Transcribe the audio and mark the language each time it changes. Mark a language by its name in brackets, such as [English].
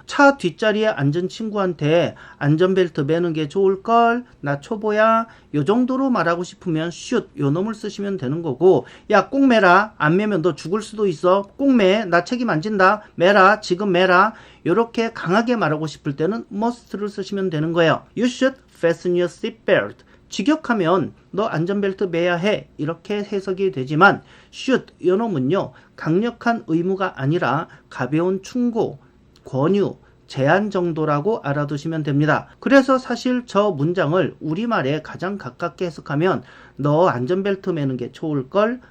[Korean] 차 뒷자리에 앉은 친구한테 안전벨트 매는 게 좋을걸? 나 초보야? 요 정도로 말하고 싶으면 should 요 놈을 쓰시면 되는 거고, 야 꼭 매라. 안 매면 너 죽을 수도 있어. 꼭 매. 나 책임 안 진다. 매라. 지금 매라. 요렇게 강하게 말하고 싶을 때는 must를 쓰시면 되는 거예요. [English] You should fasten your seatbelt. [Korean] 직역하면 너 안전벨트 매야 해 이렇게 해석이 되지만 should 요 놈은요 강력한 의무가 아니라 가벼운 충고, 권유, 제안 정도라고 알아두시면 됩니다. 그래서 사실 저 문장을 우리말에 가장 가깝게 해석하면 너 안전벨트 매는 게 좋을걸?